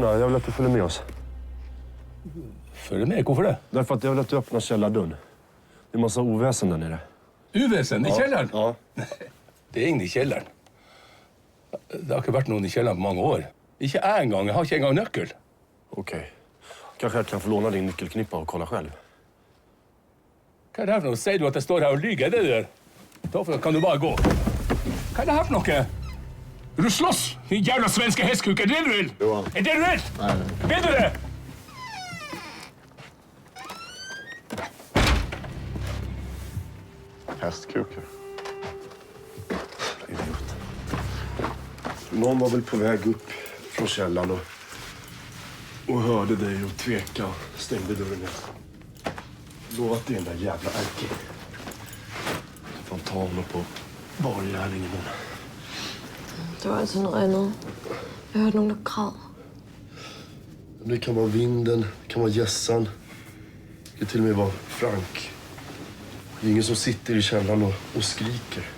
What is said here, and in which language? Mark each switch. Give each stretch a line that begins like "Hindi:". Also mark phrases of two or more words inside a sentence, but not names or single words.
Swedish: Jag vill att du följer med oss. Följer med?
Norwegian: Hvorfor det?
Swedish: Därför att jag vill att du öppnar källardörren. Det är en massa oväsen där nere.
Norwegian: Uvæsen i kjelleren? Ja. Det er ingen i kjelleren. Det har ikke vært noen i kjelleren på mange år. Ikke jeg engang. Jeg har ikke engang nøkkel.
Swedish: Okej. Kanske jag kan få låna din nyckelknippa och kolla själv.
Norwegian: Hva er det her for noe? Sier du at jeg står her og lyger? Er det det der? Da kan du bare gå. Hva er det her for noe? Vil du slåss? Din jævla svenske hestkuk. Er det det du vil? Jo. Er det det du vil?
Swedish: Nej.
Norwegian: Vil du det?
Swedish: Hästkuker. Idiot. Någon var väl på väg upp från källaren och hörde dig och tveka och stängde dörren igen. Lova att det är den där jävla Erki. Du får ta honom på bargärning imorgon.
Danish: Det var altså noget andet. Jeg hørte nogen, der græd.
Swedish: Det kan vara vinden, det kan vara gässan. Det kan till och med vara Frank. Det är ingen som sitter i källaren och skriker.